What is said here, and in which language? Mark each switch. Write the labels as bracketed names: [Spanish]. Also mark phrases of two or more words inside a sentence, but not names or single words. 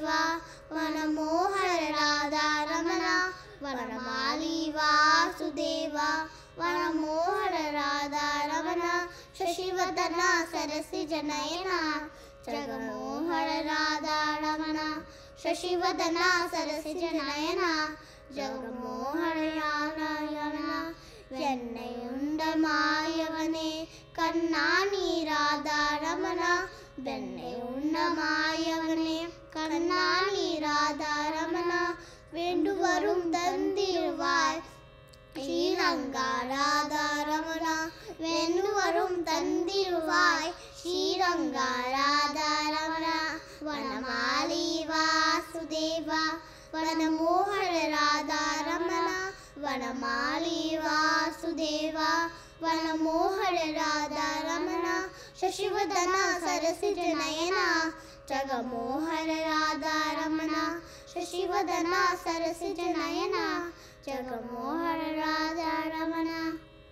[Sanskrit] वनमोहन राधा रमण वनमाली वासुदेव वनमोहन राधा रमण शशिवदना सरसिज नयना जगमोहन राधा रमण शशिवदना सरसिज नयना जगमोहन राधा रमण [Tamil] வெண்ணையுண்ட மாயவனே கண்ணாணி ராதா ரமண வெண்ணையுண்ட மாயவனே கண்ணாணி ராதா ரமண வேண்டு வரும் தந்திருவாய் ஸ்ரீரங்கா ராதா ரமண வேண்டு வரும் தந்திருவாய் ஸ்ரீரங்கா ராதா ரமண வனமாலி வாசுதேவ [Sanskrit] वनमोहन राधा रमण वनमाली वासुदेव वनमोहन राधा रमण शशिवदना सरसिज नयना जगमोहन राधा रमण शशिवदना सरसिज नयना जगमोहन राधा रमण।